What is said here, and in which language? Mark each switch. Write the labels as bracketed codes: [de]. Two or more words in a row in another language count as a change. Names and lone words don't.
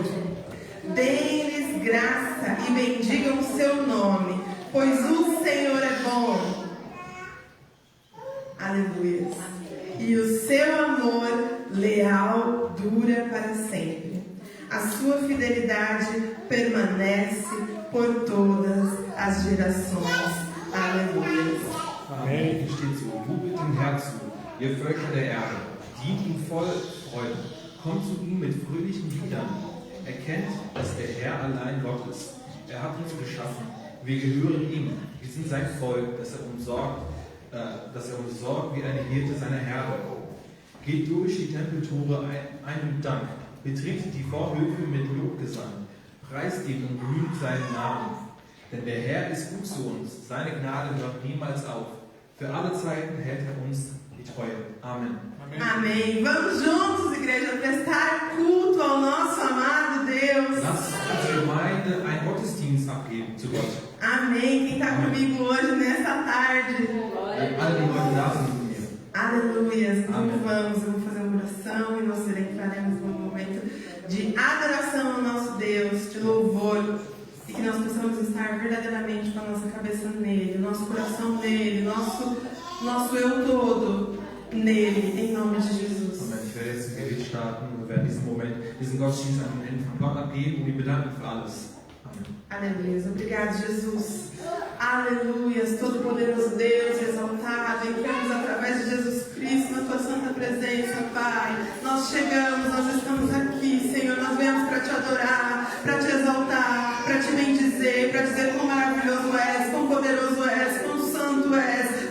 [pt] Deem-lhes graça e bendigam o seu nome, pois o Senhor é bom. Aleluia. E o seu amor leal dura para sempre. A sua fidelidade permanece por todas as gerações. Aleluia. Amen. [de] Hier steht so: Jubelt dem Herrn zu, ihr Völker der Erde. Dient ihm voll Freude. Kommt zu ihm mit fröhlichen Liedern. Erkennt, dass der Herr allein Gott ist. Er hat uns geschaffen. Wir gehören ihm. Wir sind sein Volk, dass er uns sorgt wie eine Hirte seiner Herde. Geht durch die Tempeltore ein mit Dank. Betretet die Vorhöfe mit Lobgesang. Preist ihn und rühmt seinen Namen. Denn der Herr ist gut zu uns. Seine Gnade hört niemals auf. Für alle Zeiten hält er uns die Treue. Amen. [pt] Amém. Vamos juntos, igreja, prestar culto ao nosso amado Deus. [de] Lasst unsere Gemeinde einen Gottesdienst abgeben zu Gott. [pt] Amém. Quem está comigo hoje, nessa tarde? [de] Alle, die heute da sind mit mir. [pt] Aleluia. Então Amém. vamos, eu vou fazer uma oração e nós entraremos num momento de adoração ao nosso Deus, de louvor, e que nós possamos estar verdadeiramente com a nossa cabeça nele, nosso coração nele, nosso eu todo nele, em nome de Jesus. Amen. [de] Ich werde jetzt ein Gebet starten und wir werden diesen Moment, diesen Gottesdienst an den Händen von Gott abgeben und ihn bedanken für alles. Amen. [pt] Aleluia. Obrigado, Jesus. Aleluia. Todo-Poderoso Deus, exaltado, entramos através de Jesus Cristo na tua santa presença, Pai. Nós chegamos, nós estamos aqui, Senhor. Nós viemos para te adorar, para te exaltar, para te bendizer, para dizer quão maravilhoso és, quão poderoso és, quão santo és.